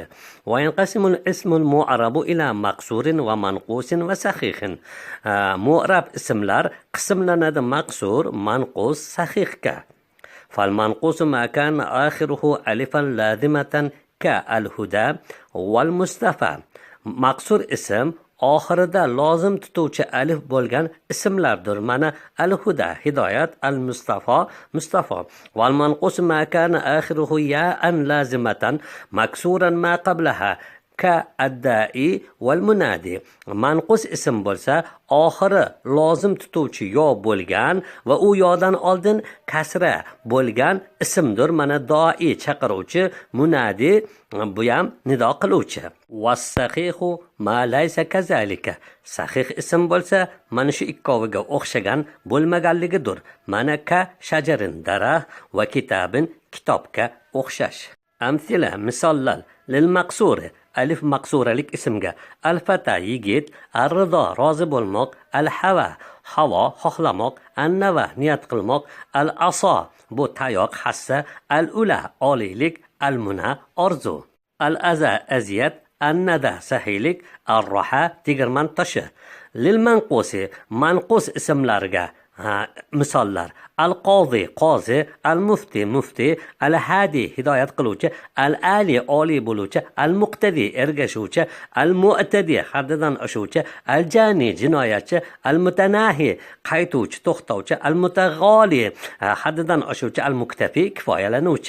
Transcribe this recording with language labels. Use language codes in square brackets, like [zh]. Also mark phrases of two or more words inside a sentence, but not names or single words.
[ar] وينقسم الاسم المعرب إلى مقصور ومنقوص وسخيخ. [uz] Mu'rab ismlar qism lana maqsur manqus sahih. [ar] فالمنقوص ما كان آخره ألفا لازمة كالهدى والمصطفى. [uz] Maqsur ism oxirida lozim tutuvchi alif bo'lgan ismlardir. Mana al-huda hidoyat, al-mustafo mustafo. [ar] والمنقوص ما كان آخره ياء لازمة مكسورا ما قبلها كالداعي والمنادي. [uz] Manqus ism bo'lsa oxiri lozim tutuvchi yo bo'lgan va u yodan oldin kasra bo'lgan ismdir. Mana doi chaqiruvchi, munadi bu ham nido qiluvchi. [ar] والصحيح ما ليس كذلك. [uz] Sahih ism bo'lsa mana shu ikkoviga o'xshagan bo'lmaganligidir. Mana [ar] كشجر [uz] daraxt va kitabin kitobga o'xshash. Amsila misollar [ar] للمقصور [uz] alif maqsuralik ismga al-fata yigit, ar-rido rozi bo'lmoq, al-hava havo xohlamoq, an-nava niyat qilmoq, al-asa bu tayoq hassa, al-ula oliylik, al-muna orzu, al-aza aziyat, an-nada sahiylik, ar-raha tegirmon toshi. [ar] للمنقوص [uz] manqus ismlarga misollar al-qozi qozi, al-mufti mufti, al-hadi hidoyat qiluvchi, al-ali oliy bo'luvchi, al-muqtadi ergashuvchi, al-mu'tadi haddidan oshuvchi, al-jani jinoyatchi, al-mutanahi qaytuvchi to'xtovchi, al-mutaghali haddidan oshuvchi, al-muktafi kifoyalanuvchi.